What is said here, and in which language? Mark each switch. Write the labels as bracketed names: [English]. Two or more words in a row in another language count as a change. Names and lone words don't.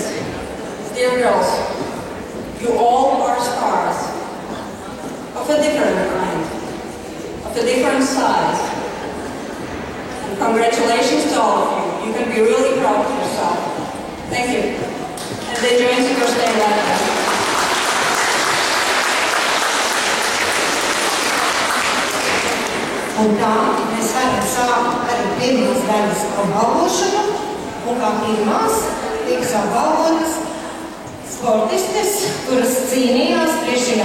[English] Dear girls, you all are stars of a different kind, of a different size. And congratulations to all of you. You can be really proud of yourself. Thank you. And they join to your stay like that. [Latvian] Un tā mēs varam sākt arī pirmās daļas apbalvošanu, un kā pirmās tiks apbalvotas sportistes, kuras cīnījās 3.